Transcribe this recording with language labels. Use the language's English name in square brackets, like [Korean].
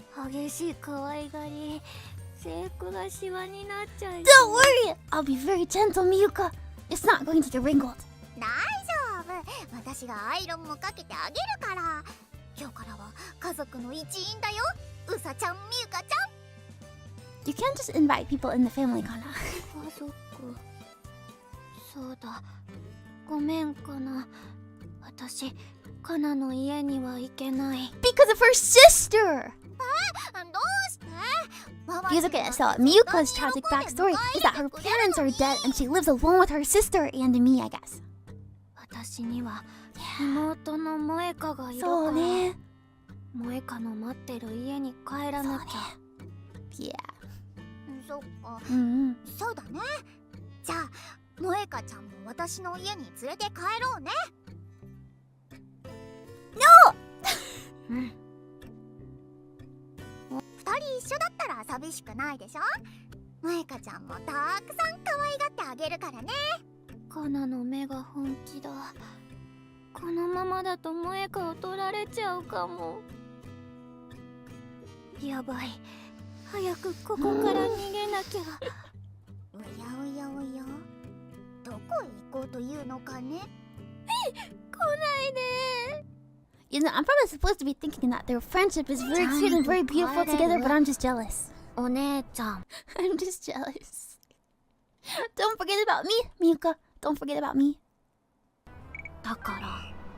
[Japanese] 激しい可愛がり制服がシワになっちゃい [English] Don't worry! I'll be very gentle, Miyuka. It's not going to get wrinkled. [Japanese] 大丈夫私がアイロンもかけてあげるから今日からは家族の一員だようさちゃんみゆかちゃん [English] You can't just invite people in the family, Kana. [Japanese] 家族そうだごめんかな私カナの家には行けない [English] Because of her sister! [Japanese] どうしてママ [English] Because okay, so Miyuka's tragic backstory is that her parents are dead and she lives alone with her sister and me, I guess. [Japanese] 私には妹の萌香がいるから。そうね。萌香の待ってる家に帰らなきゃ。 [English] Yeah. [Japanese] そっか。そうだね。じゃあ萌香ちゃんも私の家に連れて帰ろうね。 [English] No! [Japanese] 二人一緒だったら寂しくないでしょ。萌香ちゃんもたくさん可愛がってあげるからね。カナの目が本気だ。このままだと萌香を取られちゃうかも。やばい。早くここから逃げなきゃ。おやおやおや、どこへ行こうというのかね。来ないで。 [English] You know, I'm probably supposed to be thinking that their friendship is very cute and very beautiful together, but I'm just jealous. [Japanese] お姉ちゃん。 [English] I'm just jealous. Don't forget about me, Miyuka. Don't forget about me. [Japanese] だから。